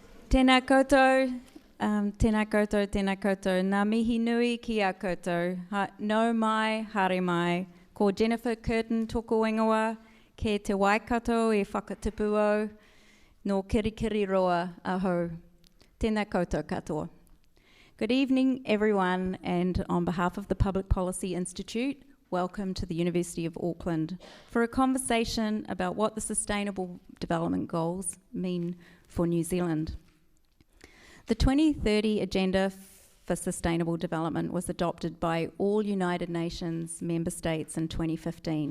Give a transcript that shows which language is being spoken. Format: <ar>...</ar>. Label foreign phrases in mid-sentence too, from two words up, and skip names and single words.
<mi>Tēnā koutou, tēnā koutou, tēnā koutou, ngā mihi nui ki a koutou, nau mai, haere mai, ko Jennifer Curtin toko ingoa, ke te waikato e whakatipu au, no kirikiri roa aho. Tēnā koutou katoa.</mi> <en>Good evening, everyone, and on behalf of the Public Policy Institute, welcome to the University of Auckland for a conversation about what the Sustainable Development Goals mean for New Zealand. The 2030 Agenda for Sustainable Development was adopted by all United Nations member states in 2015.</en>